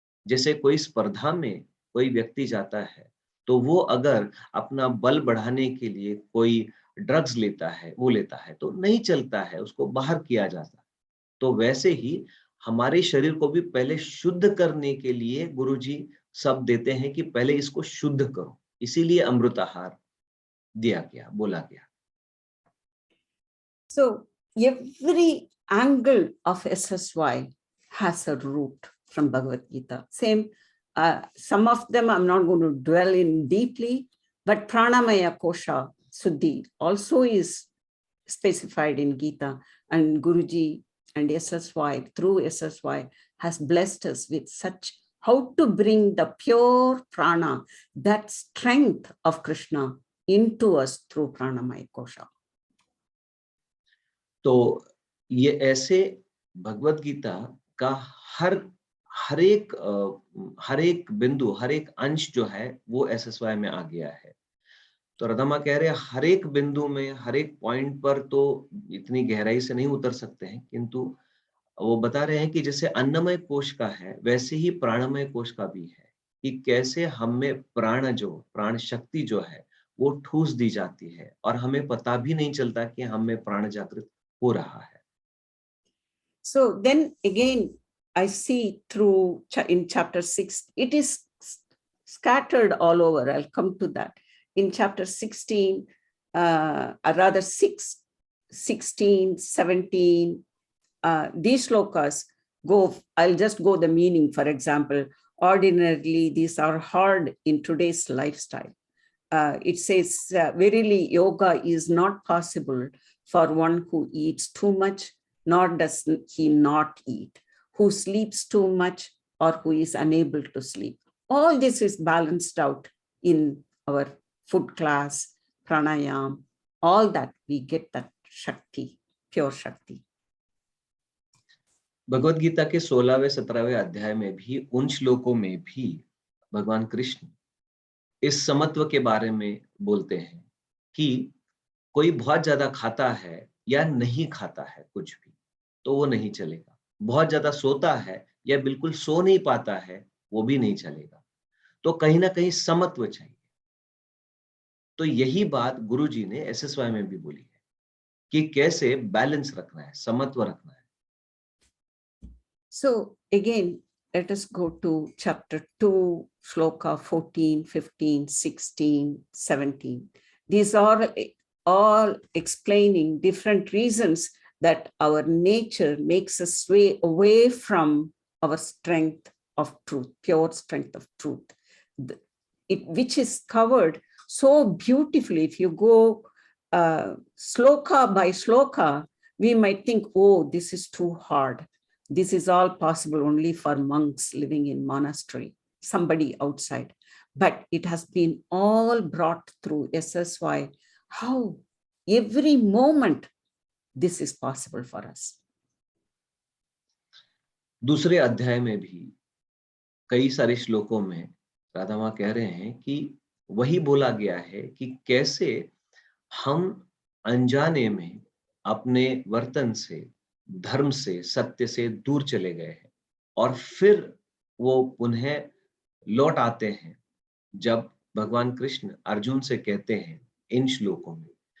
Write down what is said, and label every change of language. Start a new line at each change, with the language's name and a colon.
Hindi: जैसे कोई स्पर्धा में कोई व्यक्ति जाता है, तो वो अगर अपना बल बढ़ाने के लिए कोई ड्रग्स लेता है, वो लेता है, तो नहीं चलता है, उसको बाहर किया जाता है। तो वैसे ही हमारे शरीर को भी पहले शुद्ध करने के लिए गुरुजी सब देते हैं कि पहले इसको शुद्ध करो, इसीलिए अमृत आहार दिया गया, बोला गया।
English: So every angle of SSY has a root from Bhagavad-Gita. Same, some of them I'm not going to dwell in deeply, but Pranamaya Kosha Suddhi also is specified in Gita, and Guruji and SSY, through SSY, has blessed us with such, how to bring the pure prana, that strength of Krishna into us through Pranamaya Kosha.
Hindi: तो ये ऐसे भगवद गीता का हर एक बिंदु, हर एक अंश जो है वो SSY में आ गया है। तो राधा कह रहे हैं हर एक बिंदु में, हर एक पॉइंट पर तो इतनी गहराई से नहीं उतर सकते हैं, किंतु वो बता रहे हैं कि जैसे अन्नमय कोश का है, वैसे ही प्राणमय कोश का भी है, कि कैसे हमें प्राण शक्ति जो है वो ठूस दी जाती है और हमें पता भी नहीं चलता कि हमें प्राण जागृत हो रहा है।
English: So then again, I see through in chapter 6, it is scattered all over. I'll come to that. In chapter 16, rather 6, 16, 17, these shlokas go, I'll just go the meaning. For example, ordinarily, these are hard in today's lifestyle. It says, verily, yoga is not possible for one who eats too much, nor does he not eat, who sleeps too much, or who is unable to sleep. All this is balanced out in our food class, pranayam, all that we get that Shakti, pure Shakti.
Hindi: Bhagavad Gita के 16वें 17वें अध्याय में भी, उन श्लोकों में भी भगवान कृष्ण इस समत्व के बारे में बोलते हैं कि कोई बहुत ज्यादा खाता है या नहीं खाता है कुछ भी, तो वो नहीं चलेगा। बहुत ज्यादा सोता है या बिल्कुल सो नहीं पाता है, वो भी नहीं चलेगा। तो कहीं ना कहीं समत्व चाहिए। तो यही बात गुरुजी ने SSY में भी बोली है कि कैसे बैलेंस रखना है, समत्व रखना है।
English: So again, let us go to chapter 2, shloka 14, 15, 16, 17. These are all explaining different reasons that our nature makes us sway away from our strength of truth, pure strength of truth, which is covered so beautifully. If you go sloka by sloka, we might think, oh, this is too hard. This is all possible only for monks living in monastery, somebody outside. But it has been all brought through SSY, how every moment this is possible for us.
Hindi: दूसरे अध्याय में भी कई सारे श्लोकों में राधा माँ कह रहे हैं कि वही बोला गया है कि कैसे हम अनजाने में अपने वर्तन से, धर्म से, सत्य से दूर चले गए हैं और फिर वो पुनः लौट आते हैं जब भगवान कृष्ण अर्जुन से कहते हैं इन श्लोकों में।